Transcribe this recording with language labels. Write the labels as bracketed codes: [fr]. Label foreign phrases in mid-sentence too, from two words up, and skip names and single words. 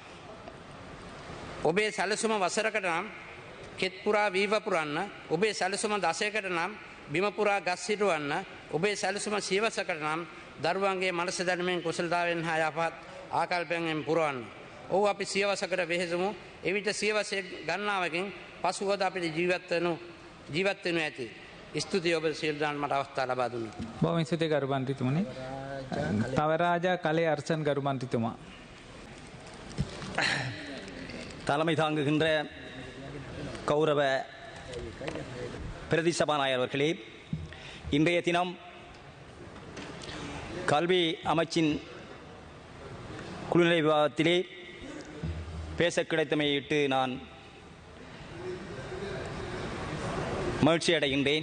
[si] ඔබේ සැලසුම වසරකට නම් කෙත් පුරා වීව පුරන්න, ඔබේ සැලසුම දශයකට නම් බිම පුරා ගස් හිටවන්න, ඔබේ සැලසුම සියවසකට නම් දරුවන්ගේ මනස දැනුමෙන් කුසලතාවෙන් හා යහපත් ආකල්පයෙන් පුරවන්න. ඔව් අපි සියවසකට වෙහෙසමු. එවිට සියවසේ ගණනාවකින් පසුවද අපිට ජීවත් වෙනු ඇති. ස්තුතියි ඔබ සියලු දෙනාට මට අවස්ථාව ලබා දුන්නා. බොහොම ස්තුතියි ගරු මන්ත්‍රීතුමනි. තවරාජා කලේ අර්චන් ගරු மந்திரித்துமா. [ta] தலைமை தாங்குகின்ற கௌரவ பிரதி சபாநாயகர் அவர்களே, இன்றைய தினம் கல்வி அமைச்சின் குழுநிலை விவாதத்திலே பேச கிடைத்தமையிட்டு நான் மகிழ்ச்சி அடைகின்றேன்.